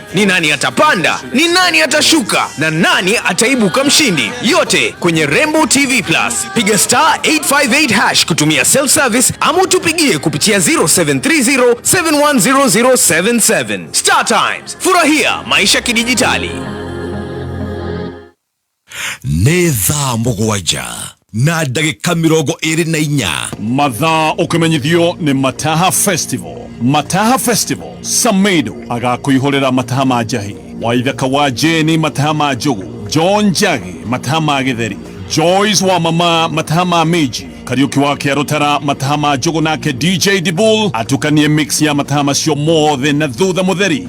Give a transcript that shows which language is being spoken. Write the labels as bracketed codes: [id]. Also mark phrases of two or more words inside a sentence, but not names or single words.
[sw] Ni nani atapanda? Ni nani atashuka? Na nani ataibuka mshindi? Yote kwenye Rainbow TV Plus. Piga star 858# kutumia [en] self service [sw] ama tupigie kupitia 0730710077. Star Times, furahia maisha kidijitali. [ki] Nĩ thaa mũgwanja na ndagĩka 24 mathaa ũkĩmenyithio nĩ Mataha Festival. Mataha Festival Samedo agakwĩhorera mataha ma njahi, Waithaka wa Jeni mataha ma njogu, John Njagi mataha ma gĩtheri, Joyce wa mama mataha ma miji, Kariuki wake arutara mataha ma njogu nake DJ Dibul atukanie mix ya mataha macio mothe na thutha mutheri.